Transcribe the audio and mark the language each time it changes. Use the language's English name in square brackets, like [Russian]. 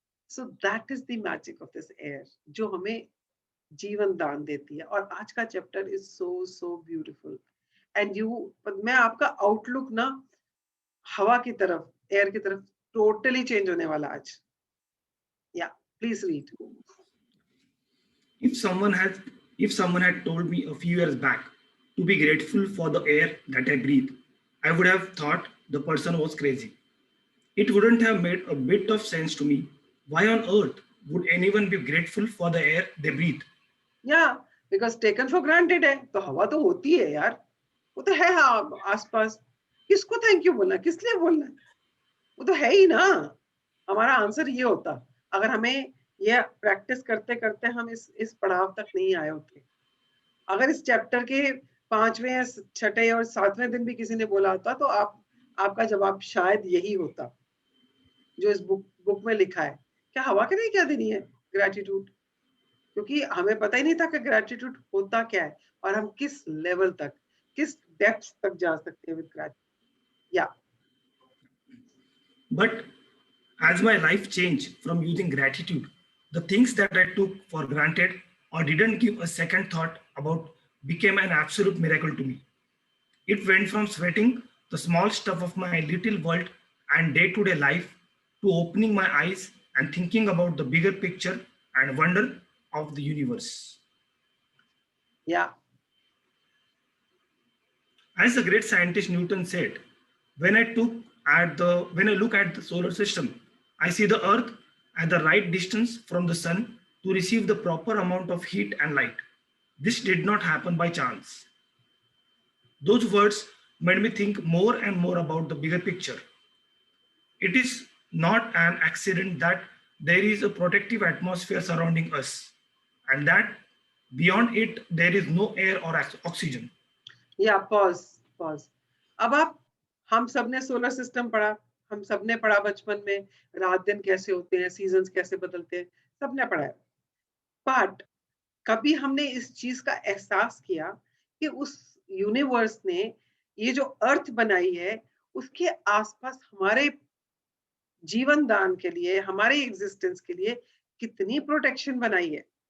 [English] so that is the magic of this air, [Hindi] जो हमें जीवन दान देती है। और आज का [English] chapter is so so beautiful, [Hindi] and मैं आपका आउटलुक ना हवा की तरफ, एयर की तरफ टोटली चेंज होने वाला आज. [English] या please read. If someone had told me a few years back to be grateful for the air that I breathe, I would have thought the person was crazy. It wouldn't have made a bit of sense to me. Why on earth would anyone be grateful for the air they breathe? या because taken for granted [Hindi] है, तो हवा तो होती है यार, वो तो है हाँ आसपास. किसको थैंक यू बोलना, किस लिए बोलना, वो तो है ही ना. हमारा आंसर ये होता अगर हमें ये प्रैक्टिस करते करते हम इस पड़ाव तक नहीं आए होते. अगर इस चैप्टर के 5वें या 6ठे और 7वें दिन भी किसी ने बोला होता तो आपका जवाब शायद यही होता जो इस बुक में लिखा है. क्या हवा के लिए क्या देनी है ग्रेटिट्यूड, क्योंकि हमें पता ही नहीं था कि ग्रेटिट्यूड होता क्या है और हम किस लेवल तक, किस डेप्थ तक जा सकते हैं विद ग्रेटिट्यूड. या [English] But as my life changed from using gratitude, the things that I took for granted or didn't give a second thought about became an absolute miracle to me. It went from sweating the small stuff of my little world and day-to-day life to opening my eyes and thinking about the bigger picture and wonder of the universe. या As the great scientist Newton said, when I look at the solar system, I see the Earth at the right distance from the sun to receive the proper amount of heat and light. This did not happen by chance. Those words made me think more and more about the bigger picture. It is not an accident that there is a protective atmosphere surrounding us, and that beyond it there is no air or oxygen. या pause. [Hindi] अब हम सबने solar system पढ़ा, हम सबने पढ़ा बचपन में रात दिन कैसे होते हैं, सीजन्स कैसे बदलते हैं, सबने पढ़ा है. बट कभी हमने इस चीज का एहसास किया कि उस यूनिवर्स ने ये जो अर्थ बनाई है उसके आसपास हमारे जीवन दान के लिए, हमारे एग्जिस्टेंस के लिए कितनी प्रोटेक्शन बनाई है.